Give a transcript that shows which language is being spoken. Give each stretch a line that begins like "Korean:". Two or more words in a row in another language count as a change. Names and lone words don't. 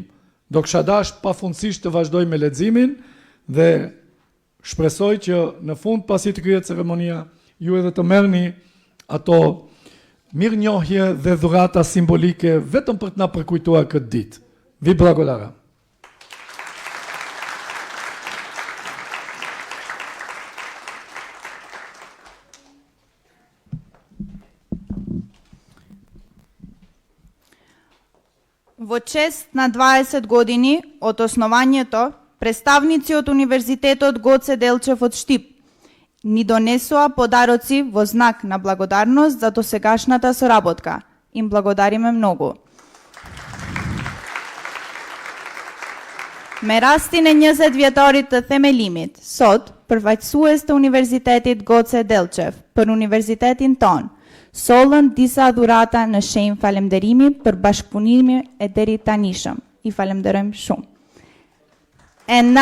Albanian: Do kisha dashur pafundësisht të vazhdoj me leximin dhe shpresoj që në fund pasi të kryhet ceremonia, ju edhe të merrni ato mirënjohje dhe dhurata simbolike vetëm për të na përkujtuar këtë ditë.
Macedonian: Ви благодарам. Во чест на 20 години од основањето, представници од Универзитетот Гоце Делчев од Штип ни донесоа подароци во знак на благодарност за досегашната соработка. Им благодариме многу.
Albanian: Me rastin e 20 vjetorit të themelimit, sot përfaqësues të Universitetit Goce Delqev për Universitetin ton, sollën disa dhurata në shenjë falemderimi për bashkëpunimin e deri tanishëm. I falemderojmë shumë.